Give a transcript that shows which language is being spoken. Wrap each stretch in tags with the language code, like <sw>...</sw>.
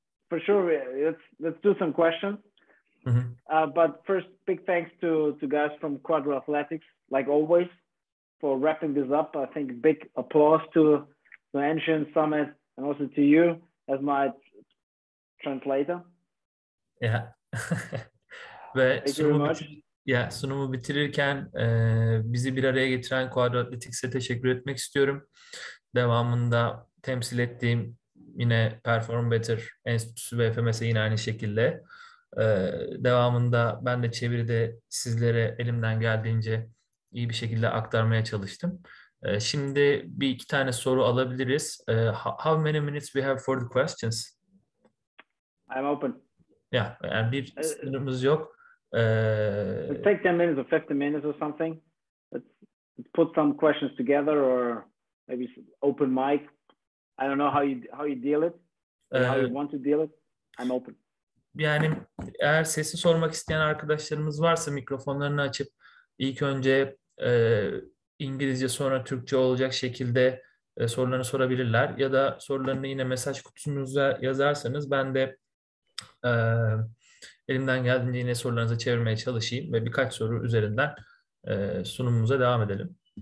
<en>For sure, let's do some questions. But first, big thanks to guys from Quadro Athletics, like always, for wrapping this up. I think big applause to Ancient Summit and also to you as my translator. Yeah.</en> <tr>Ve sunumu bitirirken bizi bir araya getiren Quadro Athletics'e teşekkür etmek istiyorum. Devamında temsil ettiğim yine Perform Better Enstitüsü ve FMS'e yine aynı şekilde. Devamında ben de çeviride sizlere elimden geldiğince iyi bir şekilde aktarmaya çalıştım. Şimdi bir iki tane soru alabiliriz.</tr> <en>How many minutes we have for the questions? I'm open.</en> <tr>Yeah, yani bir sınırımız yok.</tr> <en>Take 10 minutes or 15 minutes or something. Let's put some questions together, or maybe open mic. I don't know how you deal it, how you want to deal it. I'm open.</en> <tr>Yani eğer sesi sormak isteyen arkadaşlarımız varsa mikrofonlarını açıp ilk önce İngilizce sonra Türkçe olacak şekilde sorularını sorabilirler. Ya da sorularını yine mesaj kutunuza yazarsanız ben de elimden geldiğince yine sorularınızı çevirmeye çalışayım ve birkaç soru üzerinden sunumumuza devam edelim.</tr>